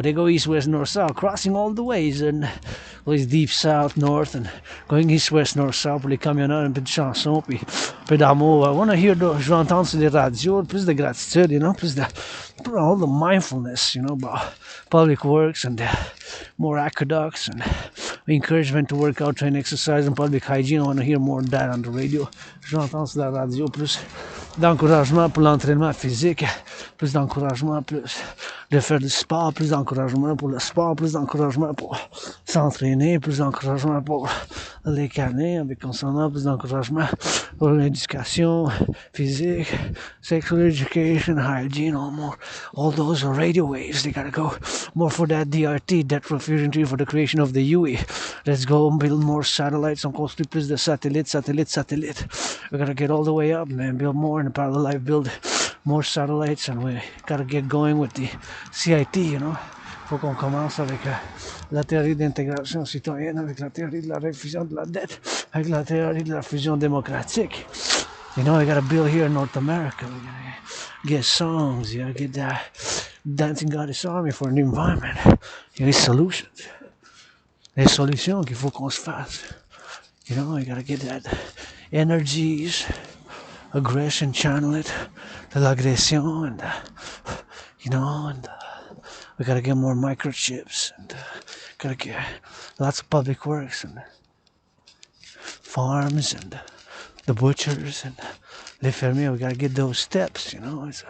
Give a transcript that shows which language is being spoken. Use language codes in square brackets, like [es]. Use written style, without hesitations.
[en] They go east, west, north, south, crossing all the ways, and always deep south, north, and going east, west, north, south [fr] pour les camionneurs, un peu de chansons, puis un peu d'amour. [en] I want to hear, [fr] je veux entendre sur les radios, plus de gratitude, [en] you know, plus de all the mindfulness, you know, about public works, and more aqueducts, and encouragement to work out, train, exercise, and public hygiene. I want to hear more of that on the radio. [fr] Je veux entendre sur la radio, plus d'encouragement pour l'entraînement physique, plus d'encouragement, plus de faire du sport, plus d'encouragement pour le sport, plus d'encouragement pour s'entraîner, plus d'encouragement pour les canets avec concernant, plus d'encouragement pour l'éducation physique, [en] sexual education, hygiene, all those are radio waves. They gotta go more for that DRT, Depth of Fusion Tree, for the creation of the UE. Let's go build more satellites. [fr] On construit plus de satellites. [en] We gotta get all the way up, man. Build more in the parallel life. Build more satellites, and we gotta get going with the CIT, you know. [fr] Faut qu'on commence avec la théorie d'intégration citoyenne, avec la théorie de la réfusion de la dette, avec la théorie de la fusion démocratique. [en] You know, we gotta build here in North America. We gotta get songs, you know, get that dancing goddess army for an environment. [fr] Il y a des solutions. Les solutions qu'il faut qu'on se fasse. [en] You know, you gotta get that energies, aggression, channel it, de l'agression, and you know, and we gotta get more microchips, and gotta get lots of public works, and farms, and the butchers, and les fermiers. We gotta get those steps, you know.